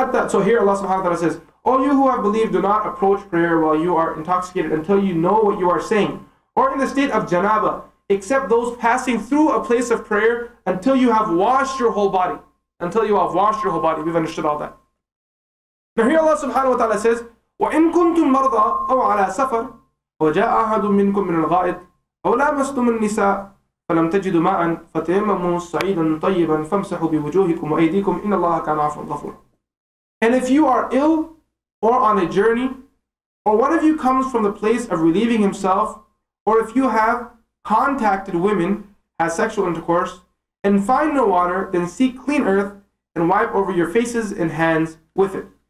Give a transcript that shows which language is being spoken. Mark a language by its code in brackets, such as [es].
[en] So here Allah subhanahu wa ta'ala says, "O you who have believed, do not approach prayer while you are intoxicated until you know what you are saying, or in the state of janaba, except those passing through a place of prayer until you have washed your whole body." Until you have washed your whole body. We've understood all that. Now here Allah subhanahu wa ta'ala says, [ar] وَإِن كُنْتُم مَرْضَى أَوْ عَلَى سَفَرٍ وَجَاءَ أَحَدٌ مِّنكُم مِّنَ الْغَائِطِ أَوْ لَامَسْتُمُ النِّسَاءَ فَلَمْ تَجِدُوا مَاءً فَتَيَمَّمُوا صَعِيدًا طَيِّبًا فَامْسَحُوا بِوُجُوهِكُمْ وَأَيْدِيكُمْ إِنَّ اللَّهَ كَانَ عَفْوًا غَفُورًا. [en] And if you are ill or on a journey, or one of you comes from the place of relieving himself, or if you have contacted women, has sexual intercourse, and find no water, then seek clean earth and wipe over your faces and hands with it.